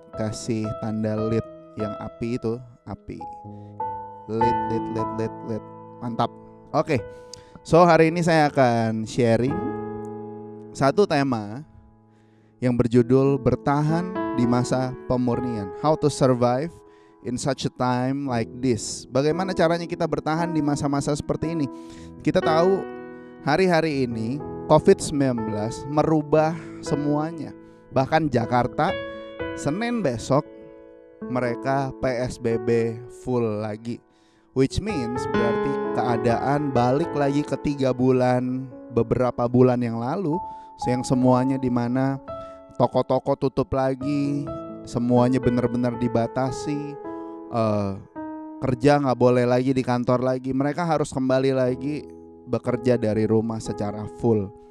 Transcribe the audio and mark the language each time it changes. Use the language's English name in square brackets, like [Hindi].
[Indonesian] Kasih tanda lit yang api itu, api. Lit. Mantap. Oke. So hari ini saya akan sharing satu tema yang berjudul bertahan di masa pemurnian. [English] How to survive in such a time like this. [Indonesian] Bagaimana caranya kita bertahan di masa-masa seperti ini? Kita tahu hari-hari ini COVID-19 merubah semuanya. Bahkan Jakarta Senin besok mereka PSBB full lagi. [English] Which means [Indonesian] berarti keadaan balik lagi ke 3 bulan, beberapa bulan yang lalu, yang semuanya dimana toko-toko tutup lagi, semuanya benar-benar dibatasi, kerja gak boleh lagi di kantor lagi, mereka harus kembali lagi bekerja dari rumah secara full.